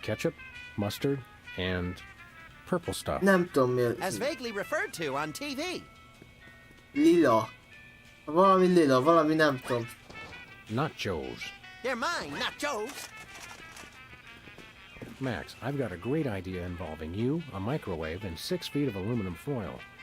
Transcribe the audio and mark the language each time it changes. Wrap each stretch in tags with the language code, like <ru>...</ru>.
<en>Ketchup, mustard, and purple stuff.</en> <hu>Nem tudom mi.</hu> <en>As vaguely referred to on TV.</en> <hu>Lila. Valami lila, valami nem tudom.</hu> <en>Nachos. They're mine, not Joe's. Max, I've got a great idea involving you, a microwave, and 6 feet of aluminum foil.</en>